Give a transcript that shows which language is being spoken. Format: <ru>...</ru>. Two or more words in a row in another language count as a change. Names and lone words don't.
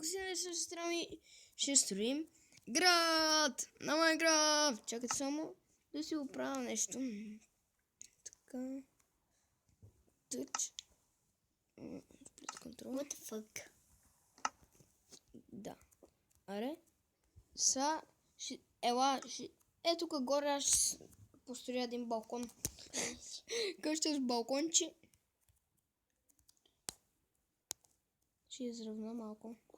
<bg>Днес с сестра ми ще строим град на Майнкрафт. Чакайте само да си оправя нещо. Така. Тъч. Контрол.</bg> <en>What the fuck?</en> <bg>Да. Аре. Ела, тук горе аз ще построя един балкон. Къща с балконче. Ще изравна малко.</bg>